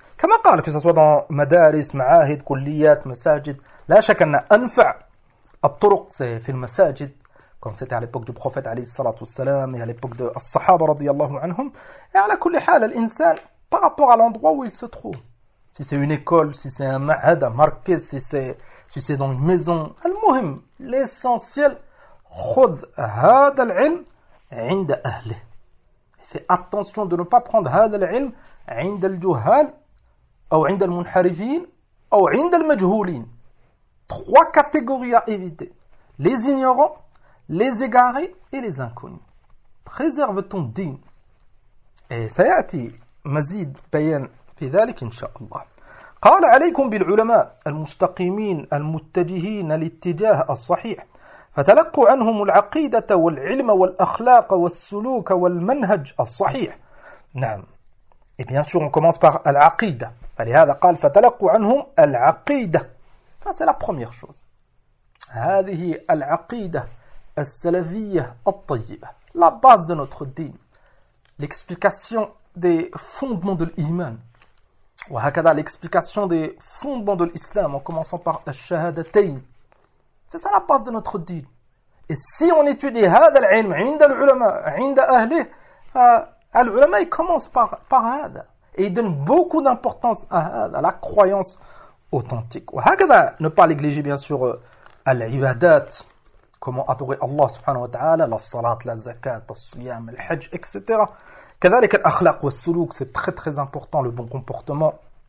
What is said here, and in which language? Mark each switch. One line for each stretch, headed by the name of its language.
French: Comme on parle, que ce soit dans madaris, ma'ahid, kulliyat, masajid,
Arabic: la chakana anfa', at-turuq,
French: c'est fil masajid, comme c'était à l'époque du prophète,
Arabic: alayhi salatu salam,
French: et à l'époque de as-sahaba,
Arabic: radiyallahu anhum.
French: Et à la kulli hal, l'insan, par rapport à l'endroit où il se trouve, si c'est une école, si c'est un ma'had, un marquis, si c'est dans une maison, al-muhim, l'essentiel,
Arabic: khud hada l'ilm, عند أهله.
French: Fais attention de ne pas prendre
Arabic: هذا العلم عند الجهال أو عند المنحرفين أو عند المجهولين.
French: Trois catégories à éviter. Les ignorants, les égarés et les inconnus. Préserve ton din. Et ça y est,
Arabic: مزيد بيان في ذلك إن شاء الله. قال عليكم بالعلماء المستقيمين المتجهين الاتجاه الصحيح. فتلقوا عنهم العقيدة والعلم والأخلاق والسلوك والمنهج الصحيح. نعم.
French: Et bien sûr, on commence par العقيدة.
Arabic: فلهذا قال فتلقوا عنهم العقيدة.
French: Ça, c'est la première chose.
Arabic: هذه العقيدة السلفية الطيبة.
French: La base de notre دين. L'explication des fondements de l'Iman. وهكذا l'explication des fondements de l'Islam en commençant par الشهادتين. C'est ça la base de notre deal. Et si on étudie
Arabic: هذا العلم عند العلماء عند أهله, العلماء
French: il commence par
Arabic: هذا.
French: Et il donne beaucoup d'importance à هذا, à la croyance authentique. وهكذا, ne pas négliger bien sûr العبادات, comment adorer Allah
Arabic: subhanahu wa ta'ala,
French: la salat, la zakat, le siyam, le hajj, etc.
Arabic: كذلك الأخلاق والسلوك
French: c'est très très important, le bon comportement.